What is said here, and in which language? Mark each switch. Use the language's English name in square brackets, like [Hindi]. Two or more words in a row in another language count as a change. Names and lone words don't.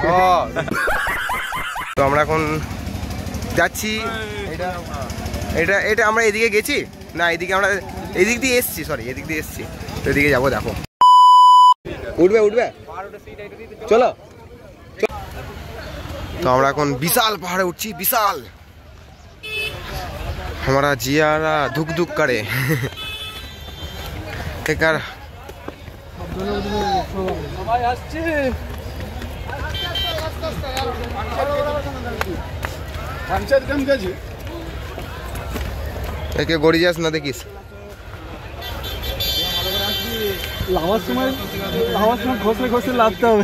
[Bangla] তো আমরা এখন যাচ্ছি, এটা আমরা এদিকে গেছি না, এদিকে আমরা এদিক দিয়ে এসছি, এদিক দিয়ে এসছি, তো এদিকে যাবো। দেখো উঠবে চলো। তো আমরা এখন বিশাল পাহাড়ে উঠছি, বিশাল। [Hindi] हमारा जियारा धुक धुक करे। [Bangla] একার একে গড়ি যাস না দেখিস, লাভার সময় ঘষলে লাভতে হবে।